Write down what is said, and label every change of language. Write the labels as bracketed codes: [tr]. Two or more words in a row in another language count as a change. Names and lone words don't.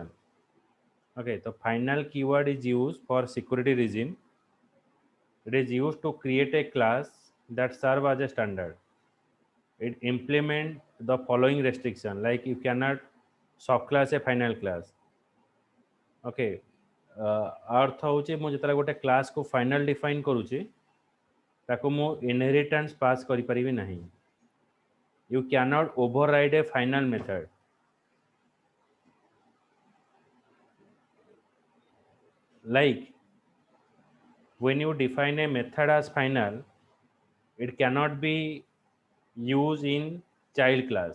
[en] Okay, the final keyword is used for security reason. It is used to create a class that serve as a standard. It implement the following restriction, like you cannot subclass a final class. [or] Okay, ଅର୍ଥ ହୋଚେ ମୁ ଜତରା ଗୋଟେ କ୍ଲାସ କୁ [en] final define [or] କରୁଛେ ତାକୁ ମୁ [en] inheritance pass [or] କରି ପାରିବି ନାହିଁ. [en] You cannot override a final method. Like when you define a method as final, it cannot be used in child class.